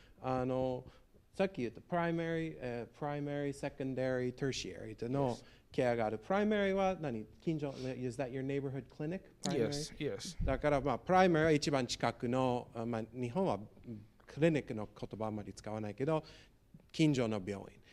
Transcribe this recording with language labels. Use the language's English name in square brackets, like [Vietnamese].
[Japanese] さっき言った [English] primary, secondary, tertiary [Japanese] とのケアがある。 primary は何？近所 [English] Is that your neighborhood clinic? Yes, yes. [Japanese] だからprimary は一番近くの、日本はクリニックの言葉あんまり使わないけど、近所の病院。